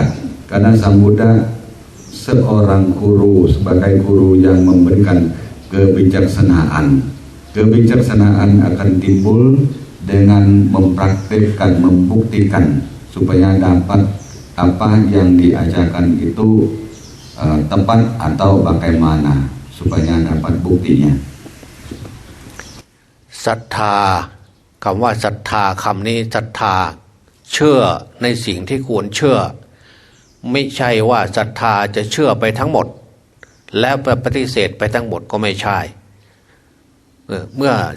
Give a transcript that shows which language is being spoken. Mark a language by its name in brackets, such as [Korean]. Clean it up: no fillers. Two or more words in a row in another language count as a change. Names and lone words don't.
[Indonesian] Karena Sang Buddha seorang guru, sebagai guru yang memberikan kebijaksanaan, Kebijaksanaan akan timbul dengan mempraktikkan, membuktikan supaya dapat apa yang diajarkan itu tepat atau bagaimana supaya dapat buktinya. [Thai] ศรัทธาคำว่าศรัทธาคำนี้ศรัทธาเชื่อในสิ่งที่ควรเชื่อไม่ใช่ว่าศรัทธาจะเชื่อไปทั้งหมดแล้วปฏิเสธไปทั้งหมดก็ไม่ใช่เมื่อศ